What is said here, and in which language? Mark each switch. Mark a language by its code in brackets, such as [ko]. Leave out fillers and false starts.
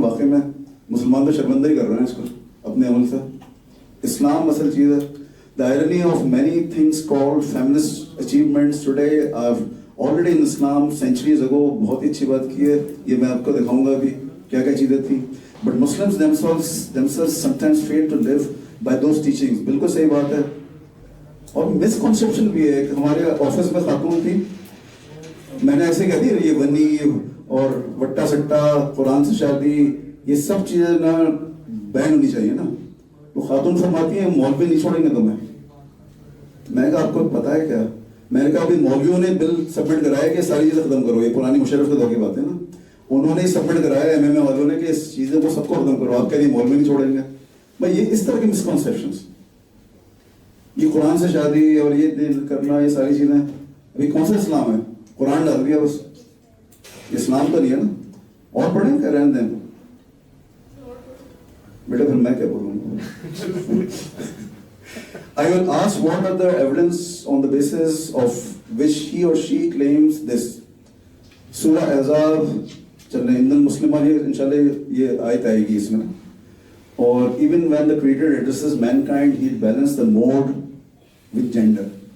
[ur] واقعی میں مسلمان تو شرمندہ ہی کر رہے ہیں اس کو اپنے عمل سے. اسلام اصل چیز ہے. [en] The irony of many things called feminist achievements today are already in Islam centuries ago. [ur] بہت ہی اچھی بات کی ہے, یہ میں آپ کو دکھاؤں گا ابھی کیا کیا چیزیں تھیں. [en] But Muslims themselves sometimes fail to live by those teachings. [ur] بالکل صحیح بات ہے. اور مسکنسیپشن بھی ہے. ہمارے آفس میں خاتون تھی, میں نے ایسے کہہ دی یہ ونی اور وٹا سٹا, قرآن سے شادی, یہ سب چیزیں نا بین ہونی چاہیے نا. وہ خاتون فرماتی ہیں مولوی نہیں چھوڑیں گے تمہیں. میں نے کہا آپ کو پتا ہے کیا, میں نے کہا ابھی مولویوں نے بل سبمٹ کرایا کہ ساری چیزیں ختم کرو. یہ پرانی مشرف کے دور کی بات ہے نا, انہوں نے ہی سبمٹ کرایا ایم ایم اے والوں نے کہ اس چیزیں کو سب کو ختم کرو. آپ کہہ رہی مولوی نہیں چھوڑیں گے. بھائی یہ اس طرح کی مسکنسیپشنس, یہ قرآن سے شادی اور یہ دل کرنا, یہ ساری چیزیں ابھی کون سا اسلام ہے؟ قرآن ڈال دیا بس, اسلام تو نہیں ہے نا. اور پڑھیں کہ رہنے دیں بیٹا, پھر میں کیا بولوں. [en] I will ask what are the evidence on the basis of which he or she claims this. [ur] Surah Ahzab چل رہے, ان المسلمین, یہ انشاءاللہ یہ آیت آئے گی اس میں. [en] اور even when the Creator addresses mankind, he balanced the mode with gender.